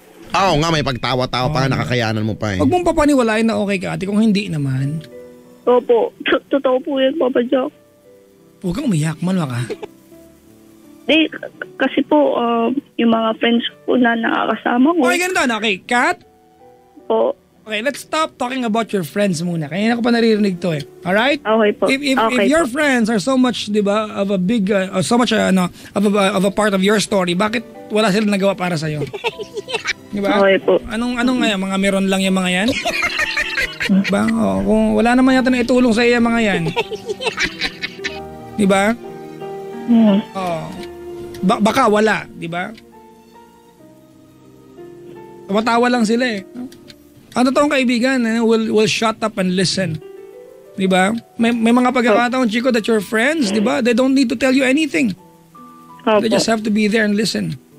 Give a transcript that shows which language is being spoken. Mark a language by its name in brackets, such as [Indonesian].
[Filipino] Oo nga, may pagtawa-tawa pa nga, nakakayanan mo pa eh. Huwag mong papaniwalain na okay ka ate kung hindi naman. Opo, totoo po yan, Papa Jack. Huwag kang umiyak, malwa ka. Kasi po, yung mga friends ko na nakakasama ko. Okay, ganito na. Okay, Kat? Po. [English] Okay, let's stop talking about your friends muna. [Filipino] Kanina ko pa naririnig to eh. Alright? Okay po. [English] If Okay your [Filipino] po. [English] friends are so much, di ba, of a big, so much, of a part of your story, bakit wala silang nagawa para sa'yo? Di ba? [Filipino] Okay po. Anong nga yan? Mga meron lang yung mga yan? Diba? Oh, kung wala naman yata na itulong sa iyo mga yan. Di ba? Oh. Baka wala, di ba? Tumatawa lang sila eh. Ang totoong kaibigan will shut up and listen. Di ba? May mga pagkakataon, Chico, that your friends, di ba? [English] They don't need to tell you anything. [Filipino] Opo. [English] They just have to be there and listen.